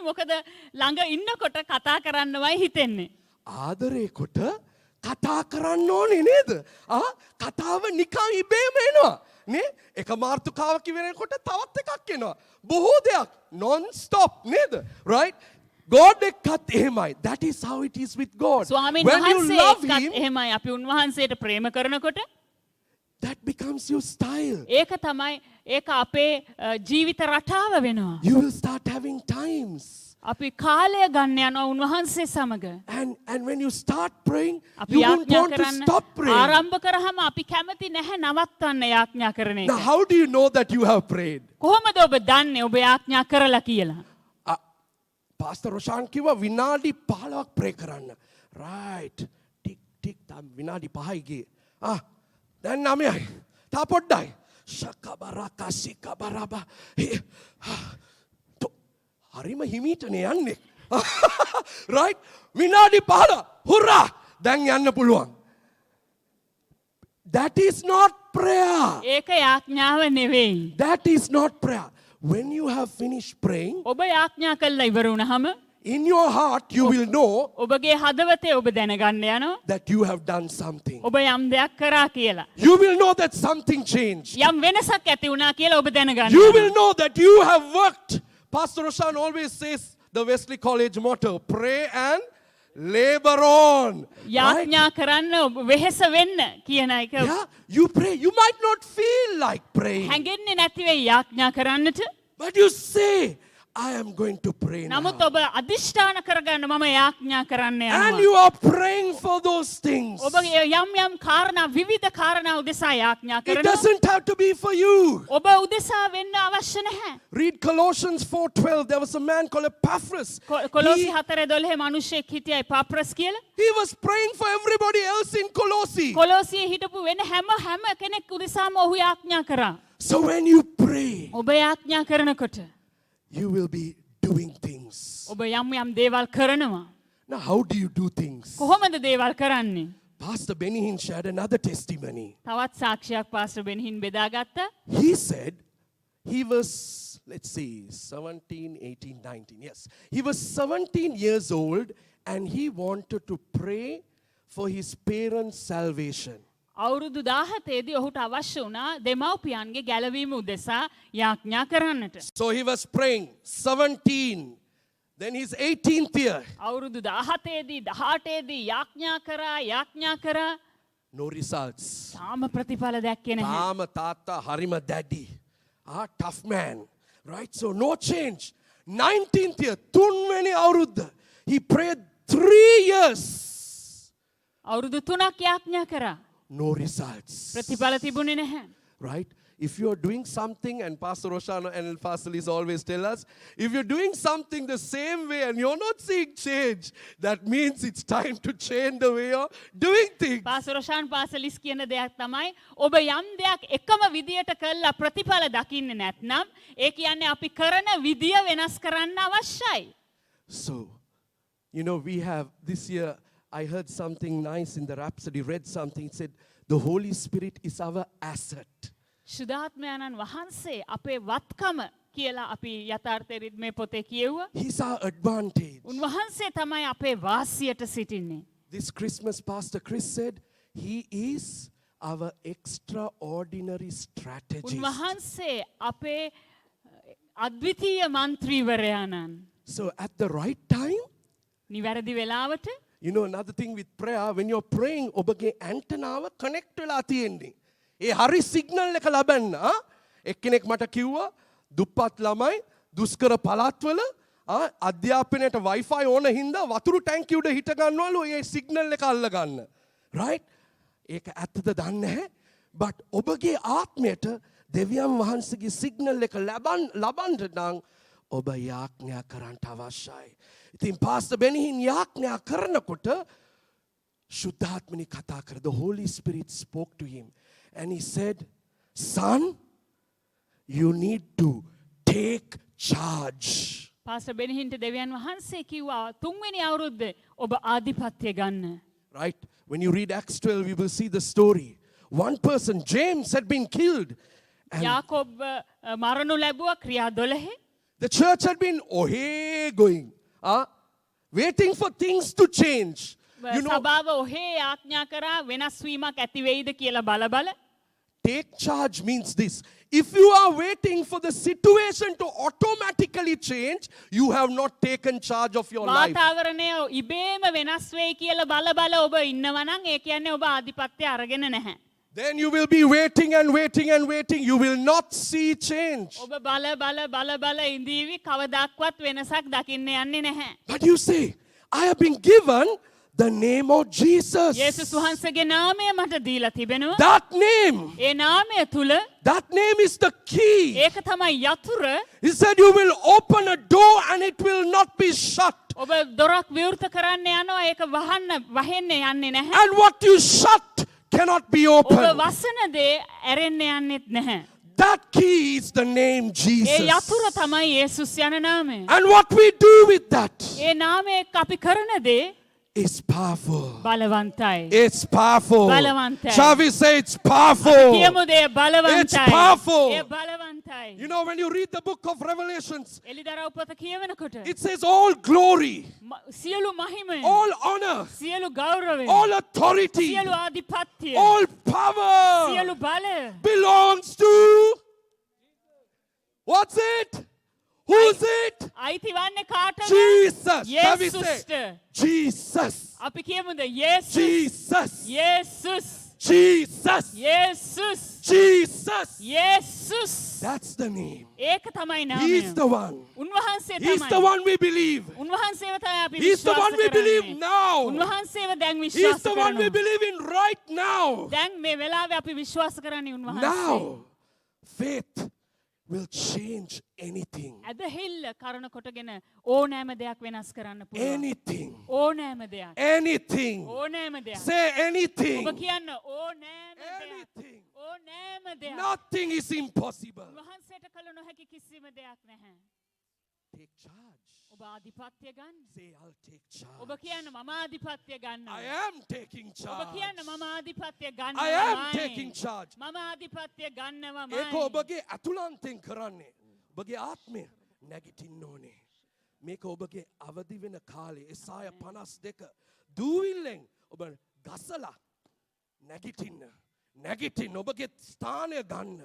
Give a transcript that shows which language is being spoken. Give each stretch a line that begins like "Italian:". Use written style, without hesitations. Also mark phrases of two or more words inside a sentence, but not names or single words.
Sinhala: මොකද ළඟ ඉන්නකොට කතා කරන්නමයි හිතෙන්නේ. ආදරේ කොට කතා කරන්න ඕනේ නේද? කතාව නිකන් ඉබේම එනවා. නේ? එක මාර්තුකාවක් වෙනකොට තවත් එකක් එනවා. බොහෝ දෙයක්
English: non stop
Sinhala: නේද? Right? God එක්කත් එහෙමයි.
English: That is how it is with God.
Sinhala: ස්වාමීන්
English: When you
Sinhala: වහන්සේ
English: love
Sinhala: එක්කත්
English: him,
Sinhala: එහෙමයි. අපි උන්වහන්සේට ප්‍රේම කරනකොට
English: that becomes your style.
Sinhala: ඒක තමයි ඒක අපේ ජීවිත රටාව වෙනවා.
English: You will start having times.
Sinhala: අපි කාලය ගන්න යනවා උන්වහන්සේ සමග.
English: And when you start praying,
Sinhala: අපි
English: you won't
Sinhala: යාඥා
English: want to
Sinhala: කරන්න
English: stop praying.
Sinhala: ආරම්භ කරාම අපි කැමති නැහැ නවත්තන්න යාඥා කරන
English: Now,
Sinhala: එක.
English: how do you know that you have prayed?
Sinhala: කොහොමද ඔබ දන්නේ ඔබ යාඥා කරලා කියලා? Pastor Roshan කිව්වා විනාඩි 15ක් pray කරන්න. Right. ටික් ටික් තම විනාඩි 5යි ගියේ. දැන් 9යි. තා පොඩ්ඩයි. ශකබරක සිකබරබ. හරිම හිමීටනේ යන්නේ. Right? විනාඩි 15. හුරා! දැන් යන්න පුළුවන්.
English: That is not prayer.
Sinhala: ඒක යාඥාව නෙවෙයි.
English: That is not prayer. When you have finished praying,
Sinhala: ඔබ යාඥා කළා ඉවර වුණාම
English: in your heart you will know
Sinhala: ඔබගේ හදවතේ ඔබ දැනගන්න යනවා
English: that you have done something.
Sinhala: ඔබ යම් දෙයක් කරා කියලා.
English: You will know that something changed.
Sinhala: යම් වෙනසක් ඇති වුණා කියලා ඔබ දැනගන්න.
English: You will know that you have worked. Pastor Roshan always says the Wesley College motto, pray and labor on. Right?
Sinhala: යාඥා කරන්න ඔබ වෙහෙස වෙන්න කියන එක
English: Yeah, you pray. You might not feel like praying,
Sinhala: හැඟෙන්නේ නැති වෙයි යාඥා කරන්නට.
English: but you say, I am going to pray now.
Sinhala: නමුත් ඔබ අදිෂ්ඨාන කරගන්න මම යාඥා කරන්න
English: And
Sinhala: යනවා.
English: you are praying for those things.
Sinhala: ඔබ යම් යම් කාරණා විවිධ කාරණා උදෙසා යාඥා
English: It
Sinhala: කරනවා.
English: doesn't have to be for you.
Sinhala: ඔබ උදෙසා වෙන්න අවශ්‍ය නැහැ.
English: Read Colossians 4:12. There was a man called Epaphras.
Sinhala: කොලොසි 4:12 මිනිහෙක් හිටියා පාප්‍රස් කියලා.
English: He was praying for everybody else in Colossae.
Sinhala: කොලොසියේ හිටපු වෙන හැම කෙනෙක් උදෙසාම ඔහු යාඥා කරා.
English: So when you pray,
Sinhala: ඔබ යාඥා කරනකොට
English: you will be doing things.
Sinhala: ඔබ යම් දේවල් කරනවා.
English: Now, how do you do things?
Sinhala: කොහොමද දේවල් කරන්නේ?
English: Pastor Benny Hinn shared another testimony.
Sinhala: තවත් සාක්ෂියක් පාස්ටර් බෙන්හින් බෙදාගත්තා.
English: He said he was, let's see, 17, 18, 19. Yes. He was 17 years old and he wanted to pray for his parents' salvation.
Sinhala: අවුරුදු 17දී ඔහුට අවශ්‍ය වුණා දෙමව්පියන්ගේ ගැලවීම උදෙසා යාඥා කරන්නට.
English: So he was praying 17. Then his 18th year.
Sinhala: අවුරුදු 17දී 18දී යාඥා කරා
English: No results.
Sinhala: තාම ප්‍රතිඵල දැක්කේ නැහැ. තාම තාත්තා හරිම daddy.
English: Tough man.
Sinhala: Right?
English: So no change. 19th year.
Sinhala: තුන්වෙනි අවුරුද්ද.
English: He prayed 3 years.
Sinhala: අවුරුදු 3ක් යාඥා කරා.
English: No results.
Sinhala: ප්‍රතිඵල තිබුණේ නැහැ.
English: Right? If you are doing something, and Pastor Roshano and El Fasilis always tell us, if you're doing something the same way and you're not seeing change, that means it's time to change the way you're doing things.
Sinhala: පාස්ටර් රොෂාන් පාසලිස් කියන දෙයක් තමයි ඔබ යම් දෙයක් එකම විදියට කළා ප්‍රතිඵල දකින්නේ නැත්නම් ඒ කියන්නේ අපි කරන විදිය වෙනස් කරන්න අවශ්‍යයි.
English: So, you know, we have this year, I heard something nice in the Rhapsody, read something, it said, the Holy Spirit is our asset.
Sinhala: ශුද්ධාත්මයන්න් වහන්සේ අපේ වත්කම කියලා අපි යථාර්ථ රිද්මේ පොතේ කියුවා.
English: He's our advantage.
Sinhala: උන්වහන්සේ තමයි අපේ වාසියට සිටින්නේ.
English: This Christmas, Pastor Chris said, he is our extraordinary strategist.
Sinhala: උන්වහන්සේ අපේ අද්විතීය මන්ත්‍රීවරයාණන්.
English: So at the right time,
Sinhala: නිවැරදි වෙලාවට
English: you know, another thing with prayer, when you're praying,
Sinhala: ඔබගේ ඇන්ටනාව connect වෙලා තියෙන්නේ. ඒ හරි සිග්නල් එක ලබන්න. එක්කෙනෙක් මට කිව්වා දුප්පත් ළමයි දුෂ්කර පළාත්වල අධ්‍යාපනයට Wi-Fi ඕන හින්දා වතුරු ටැංකිය උඩ හිට ගන්නවලු ඒ සිග්නල් එක අල්ල ගන්න. right? ඒක ඇත්තද දන්නේ නැහැ. but ඔබගේ ආත්මයට දෙවියන් වහන්සේගේ සිග්නල් එක ලබන්න නම් ඔබ යාඥා කරන්නට අවශ්‍යයි. ඉතින් Pastor Benny යාඥා කරනකොට ශුද්ධාත්මනි කතා කර.
English: The Holy Spirit spoke to him and he said, son, you need to take charge.
Sinhala: පාස්ටර් බෙනහින්ට දෙවියන් වහන්සේ කිව්වා තුන්වෙනි අවුරුද්දේ ඔබ ආධිපත්‍ය ගන්න.
English: Right? When you read Acts 12, you will see the story. One person, James, had been killed. And
Sinhala: යාකෝබ් මරණු ලැබුවා ක්‍රියා 12.
English: the church had been going, waiting for things to change. You know,
Sinhala: සභාව ඔහේ ආඥා කරා වෙනස් වීමක් ඇති වෙයිද කියලා බල
English: take charge means this. If you are waiting for the situation to automatically change, you have not taken charge of your life.
Sinhala: වාතාවරණය ඉබේම වෙනස් වෙයි කියලා බල ඔබ ඉන්නවා නම් ඒ කියන්නේ ඔබ ආධිපත්‍ය අරගෙන නැහැ.
English: Then you will be waiting and waiting and waiting. You will not see change.
Sinhala: ඔබ බල ඉඳීවි කවදාක්වත් වෙනසක් දකින්න යන්නේ නැහැ.
English: But you say, I have been given the name of Jesus.
Sinhala: යේසුස් වහන්සේගේ නාමය මට දීලා තිබෙනවා.
English: That name.
Sinhala: ඒ නාමය තුල
English: That name is the key.
Sinhala: ඒක තමයි යතුර.
English: He said you will open a door and it will not be shut.
Sinhala: ඔබ දොරක් විවෘත කරන්න යනවා ඒක වහෙන්න යන්නේ නැහැ.
English: And what you shut cannot be
Sinhala: ඔබ
English: opened.
Sinhala: වසන දේ ඇරෙන්න යන්නෙත් නැහැ.
English: That key is the name
Sinhala: ඒ
English: Jesus.
Sinhala: යතුර තමයි යේසුස් යන නාමය.
English: And what we do with that
Sinhala: ඒ නාමය අපි කරන දේ
English: is powerful.
Sinhala: බලවන්තයි.
English: It's powerful.
Sinhala: බලවන්තයි.
English: Shall we say it's powerful?
Sinhala: කියමු දේ බලවන්තයි.
English: It's powerful.
Sinhala: ඒ බලවන්තයි.
English: You know, when you read the book of Revelations,
Sinhala: එලිදරව් පොත කියවනකොට
English: it says all glory,
Sinhala: සියලු මහිමය,
English: all honor,
Sinhala: සියලු ගෞරවය,
English: all authority,
Sinhala: සියලු ආධිපත්‍ය,
English: all power
Sinhala: සියලු බලය
English: belongs to, what's it? Who's it?
Sinhala: අයිති වන්නේ කාටද?
English: Jesus. Shall we say?
Sinhala: යේසුස්ට.
English: Jesus.
Sinhala: අපි කියමුද යේසුස්.
English: Jesus.
Sinhala: යේසුස්.
English: Jesus.
Sinhala: යේසුස්.
English: Jesus.
Sinhala: යේසුස්.
English: That's the name.
Sinhala: ඒක තමයි නාමය.
English: He's the one.
Sinhala: උන්වහන්සේ
English: He's the
Sinhala: තමයි.
English: one we believe.
Sinhala: උන්වහන්සේව තමයි අපි
English: He's the
Sinhala: විශ්වාස
English: one we believe
Sinhala: කරන්නේ.
English: now.
Sinhala: උන්වහන්සේව දැන්
English: He's
Sinhala: විශ්වාස
English: the one we
Sinhala: කරනවා.
English: believe in right now.
Sinhala: දැන් මේ වෙලාවේ අපි විශ්වාස කරන්නේ උන්වහන්සේ.
English: Now, faith will change anything.
Sinhala: ඇදහිල්ල කරන කොටගෙන ඕනෑම දෙයක් වෙනස් කරන්න පුළුවන්.
English: Anything.
Sinhala: ඕනෑම දෙයක්.
English: Anything.
Sinhala: ඕනෑම දෙයක්.
English: Say anything.
Sinhala: ඔබ කියන්න ඕනෑම දෙයක්.
English: Anything.
Sinhala: ඕනෑම දෙයක්.
English: Nothing is impossible.
Sinhala: උන්වහන්සේට කළ නොහැකි කිසිම දෙයක් නැහැ.
English: Take charge.
Sinhala: ඔබ ආධිපත්‍ය ගන්න.
English: Say, I'll take charge.
Sinhala: ඔබ කියන්න මම ආධිපත්‍ය
English: I
Sinhala: ගන්නවා.
English: am taking
Sinhala: ඔබ
English: charge.
Sinhala: කියන්න මම ආධිපත්‍ය
English: I am
Sinhala: ගන්නවා.
English: taking charge.
Sinhala: මම ආධිපත්‍ය ගන්නවා. ඒක ඔබගේ අතුලන්තෙන් කරන්නේ. ඔබගේ ආත්මය නැගිටින්න ඕනේ. මේක ඔබගේ අවදි වෙන කාලේ එසාය 52 දූවිල්ලෙන් ඔබ ගසලා නැගිටින්න ඔබගේ ස්ථානය ගන්න.